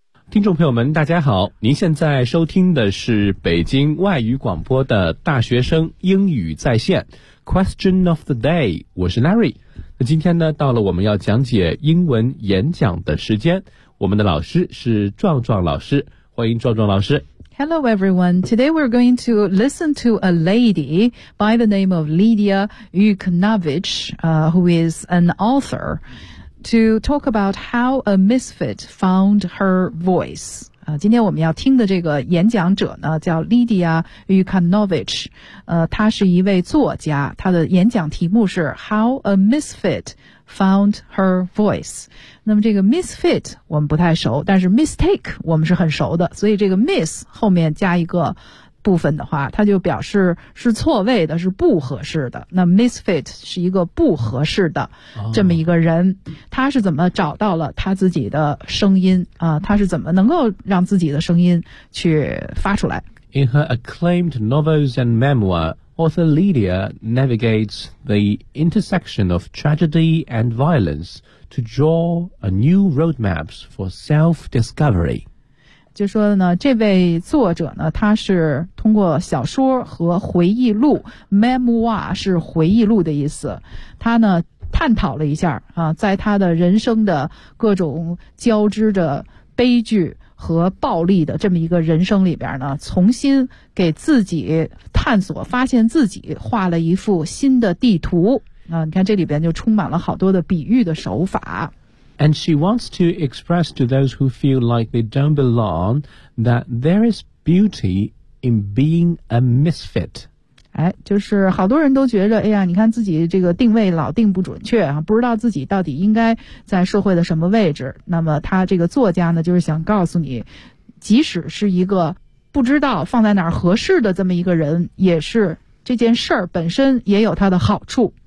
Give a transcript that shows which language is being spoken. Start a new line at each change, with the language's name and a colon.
Chinese: 听众朋友们大家好，您现在收听的是北京外语广播的大学生英语在线
English: Question of the day，
Chinese: 我是 Larry。那今天呢，到了我们要讲解英文演讲的时间，我们的老师是壮壮老师，欢迎壮壮老师。
English: Hello everyone, today we're going to listen to a lady by the name of Lidia Yukonovich, who is an authorto talk about how a misfit found her voice.
Chinese: 今天我们要听的这个演讲者呢叫 Lidia Yukonovich, 她是一位作家，她的演讲题目是
English: How a misfit found her voice.
Chinese: 那么这个 misfit 我们不太熟，但是 mistake 我们是很熟的，所以这个 miss 后面加一个部分的话，它就表示是错位的，是不合适的。那 misfit 是一个不合适的这么一个人，他是怎么找到了他自己的声音啊？他是怎么能够让自己的声音去发出来
English: ？In her acclaimed novels and memoir, author Lidia navigates the intersection of tragedy and violence to draw a new roadmaps for self-discovery.
Chinese: 就说呢，这位作者呢，他是通过小说和回忆录 ，memoir 是回忆录的意思，他呢探讨了一下啊，在他的人生的各种交织着悲剧和暴力的这么一个人生里边呢，重新给自己探索，发现自己画了一幅新的地图啊。你看这里边就充满了好多的比喻的手法。
English: And she wants to express to those who feel like they don't belong that there is beauty in being a misfit.
Chinese: 哎，就是好多人都觉得，哎呀，你看自己这个定位老定不准确啊，不知道自己到底应该在社会的什么位置。那么他这个作家呢，就是想告诉你，即使是一个不知道放在哪儿合适的这么一个人，也是这件事儿本身也有它的好处。